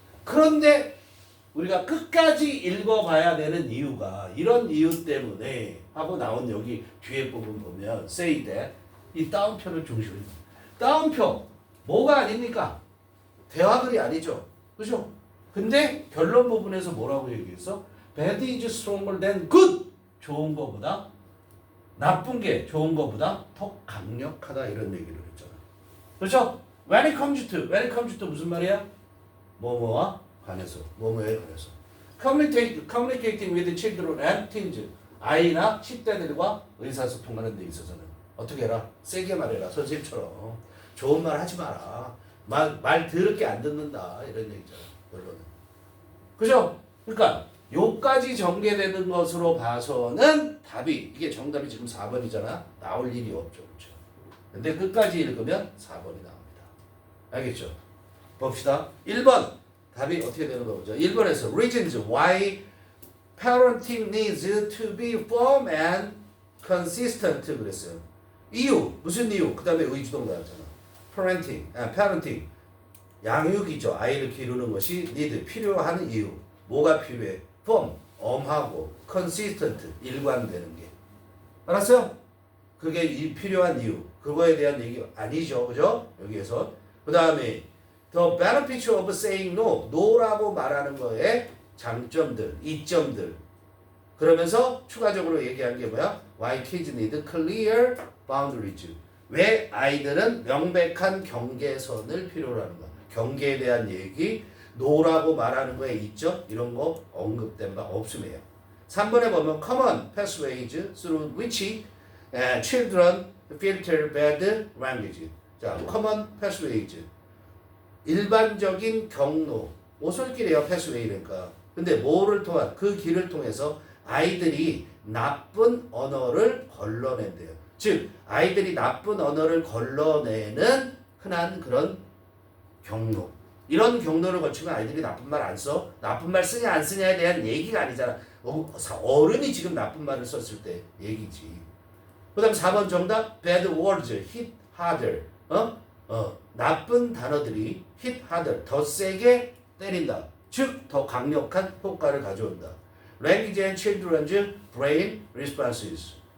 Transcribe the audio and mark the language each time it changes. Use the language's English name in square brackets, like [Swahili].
[Korean] 그런데 우리가 끝까지 읽어봐야 되는 이유가 이런 이유 때문에 하고 나온 여기 뒤에 부분 보면 [English] say that [Korean] 이 따옴표를 중심으로 따옴표 뭐가 아닙니까? 대화글이 아니죠. 그죠? 근데 결론 부분에서 뭐라고 얘기했어? [English] Bad is stronger than good. [Korean] 좋은 거보다 나쁜 게 좋은 거보다 더 강력하다 이런 얘기를 했잖아. 그렇죠? [English] When it comes to [Korean] 무슨 말이야? 뭐뭐와 관해서, 뭐뭐에 관해서. [English] Communicating with children and teens. [Korean] 아이나 10대들과 의사소통하는 데 있어서는 어떻게 해라? 세게 말해라. 선생님처럼. 좋은 말 하지 마라. 말 더럽게 안 듣는다. 이런 얘기잖아. 결론은. 그죠? 그러니까 요까지 전개되는 것으로 봐서는 답이 이게 정답이 지금 4번이잖아. 나올 일이 없죠. 그렇죠? 근데 끝까지 읽으면 4번이 나옵니다. 알겠죠? 봅시다. 1번 답이 어떻게 되는 거 보죠. 1번에서 [English] reasons why parenting needs to be firm and consistent [Korean] 그랬어요. 이유 무슨 이유? 그 다음에 의주동 나왔잖아. parenting 양육이죠. 아이를 기르는 것이 need 필요한 이유. 뭐가 필요해? firm 엄하고 consistent 일관되는 게. 알았어요? 그게 필요한 이유. 그거에 대한 얘기 아니죠. 그죠? 여기에서 그 다음에 [English] the benefits of saying no. [Korean] no라고 말하는 거에 장점들, 이점들. 그러면서 추가적으로 얘기한 게 뭐야? [English] Why kids need clear boundaries. [Korean] 왜 아이들은 명백한 경계선을 필요로 하는 거야. 경계에 대한 얘기, no라고 말하는 거에 있죠? 이런 거 언급된 바 없음이에요. 3번에 보면 [English] common pathways through which children filter bad language. 자, common pathways. [Korean] 일반적인 경로, 오솔길이에요. 패스웨이니까. 근데 뭐를 통한 그 길을 통해서 아이들이 나쁜 언어를 걸러낸대요. 즉 아이들이 나쁜 언어를 걸러내는 흔한 그런 경로. 이런 경로를 거치면 아이들이 나쁜 말 안 써? 나쁜 말 쓰냐 안 쓰냐에 대한 얘기가 아니잖아. 어른이 지금 나쁜 말을 썼을 때 얘기지. 그 다음 4번 정답. [English] Bad words hit harder. [Korean] 나쁜 단어들이 [English] hit harder. [Korean] 더 세게 때린다. 즉, 더 강력한 효과를 가져온다. [English] Language and children's brain responses.